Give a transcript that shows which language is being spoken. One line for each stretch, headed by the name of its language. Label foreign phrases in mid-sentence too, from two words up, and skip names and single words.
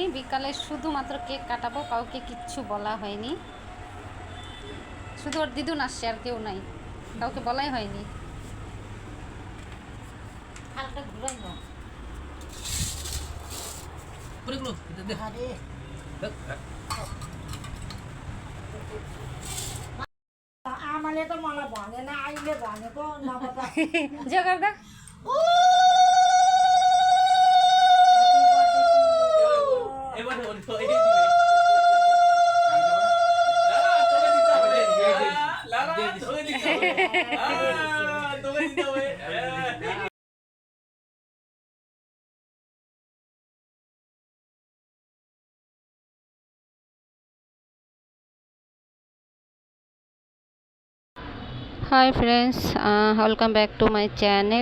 Bangla: বিকালে শুধুমাত্র কেক কাটাবো, কাউকে কিচ্ছু বলা হয়নি। শুধু ওর দিদুন আসছে, আর কেউ নাই, কাউকে বলাই হয়নি। হালকা ঘুরাই দাও। পুরোগুলো দে।
Nepali: आमाले त मलाई भनेन, अहिले भनेको नभए जगार दा।
Bangla: এবার ওই তো এই দিবে। তোকে দিতে হবে। লালা তোকে দিতে হবে। তোকে দিতে হবে।
English: Hi friends, welcome back to my channel.